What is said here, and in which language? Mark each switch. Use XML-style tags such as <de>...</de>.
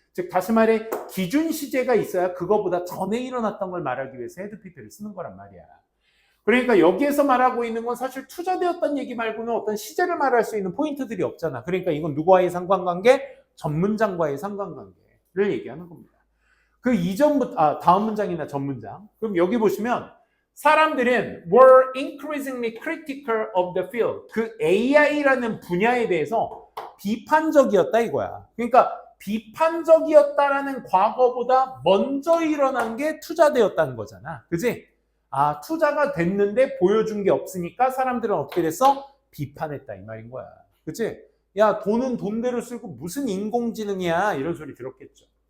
<ko>즉 다시 말해 기준 시제가 있어야 그거보다 전에 일어났던 걸 말하기 위해서 헤드 PP를 쓰는 거란 말이야. 그러니까 여기에서 말하고 있는 건 사실 투자되었다는 얘기 말고는 어떤 시제를 말할 수 있는 포인트들이 없잖아. 그러니까 이건 누구와의 상관관계? 전문장과의 상관관계를 얘기하는 겁니다. 그 이전부터 다음 문장이나 전 문장. 그럼 여기 보시면 사람들은</ko> <en>were increasingly critical of the field.</en> <ko>그 AI라는 분야에 대해서 비판적이었다 이거야. 그러니까 비판적이었다라는 과거보다 먼저 일어난 게 투자되었다는 거잖아. 그지? 투자가 됐는데 보여준 게 없으니까 사람들은 어떻게 됐어? 비판했다 이 말인 거야. 그치? 야, 돈은 돈대로 쓰고 무슨 인공지능이야 이런 소리 들었겠죠.</ko>